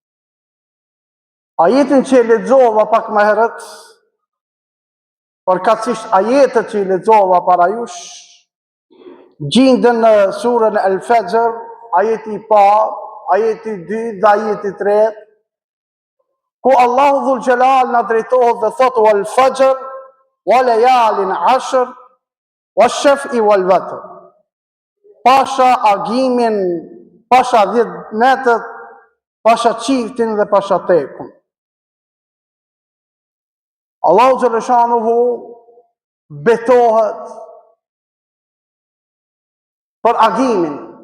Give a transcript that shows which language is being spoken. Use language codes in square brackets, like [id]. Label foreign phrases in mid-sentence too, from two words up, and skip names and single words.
[sq] Ajetin që e lexova pak më herët, përkatësisht ajetet që i lexova para jush, gjenden në surën Al-Fajr, ajeti i parë, ajeti i dytë dhe ajeti i tretë, ku Allahu Dhul Jalal na drejtohet dhe thotë [ar] والفجر وليال عشر والشفع والوتر. [sq] Pasha agimin, pasha 10 netët, pasha çiftin dhe pasha tekun. Allahu xhaleshanuhu betohet për agimin.